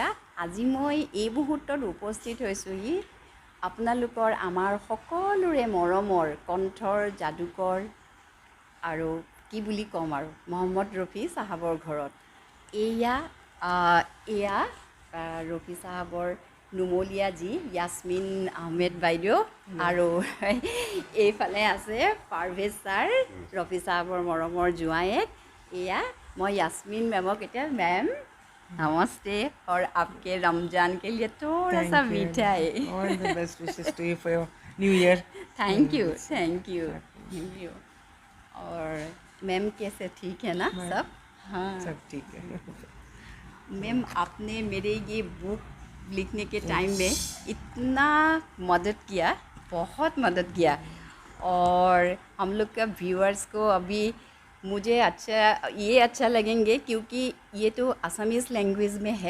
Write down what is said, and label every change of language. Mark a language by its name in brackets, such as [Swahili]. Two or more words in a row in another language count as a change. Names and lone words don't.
[Assamese] আজি মই এই মুহূৰ্তত উপস্থিত হৈছোঁহি আপোনালোকৰ আমাৰ সকলোৰে মৰমৰ কণ্ঠৰ যাদুকৰ আৰু কি বুলি ক'ম আৰু মহম্মদ ৰফি চাহাবৰ ঘৰত। এয়া ৰফি চাহাবৰ নুমলীয়া যি য়াছমিন আহমেদ বাইদেউ আৰু এইফালে আছে পাৰভেজ ছাৰ, ৰফি চাহাবৰ মৰমৰ জোঁৱায়েক। [Hindi] এয়া मैं यास्मीन मैम कहते हैं मैम नमस्ते और आपके रमज़ान के लिए थोड़ा सा मीठा है। [English] All the best wishes to you for your new year. thank you. [Hindi] और मैम कैसे, ठीक है ना सब? हाँ सब ठीक है। मैम आपने मेरे ये बुक लिखने के टाइम में इतना मदद किया, बहुत मदद किया। और हम लोग का व्यूअर्स को अभी मुझे अच्छा लगेंगे क्योंकि ये तो [English] Assamese language [Hindi] में है।